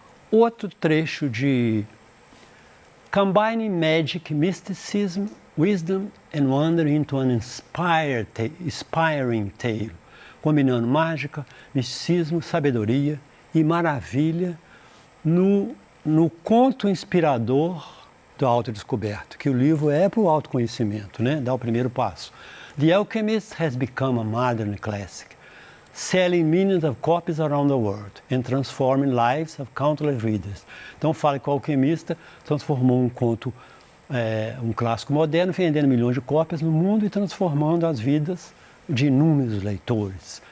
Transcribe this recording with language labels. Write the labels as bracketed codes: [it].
[pt] Outro trecho de [en] Combining Magic, Mysticism, Wisdom and Wonder into an Inspiring Tale. [pt] Combinando mágica, misticismo, sabedoria e maravilha no conto inspirador do autodescoberto, que o livro é para o autoconhecimento, né? Dá o primeiro passo. [en] The Alchemist has become a modern classic, selling millions of copies around the world and transforming lives of countless readers. [pt] Então fala que o Alquimista transformou um conto, um clássico moderno, vendendo milhões de cópias no mundo e transformando as vidas de inúmeros leitores.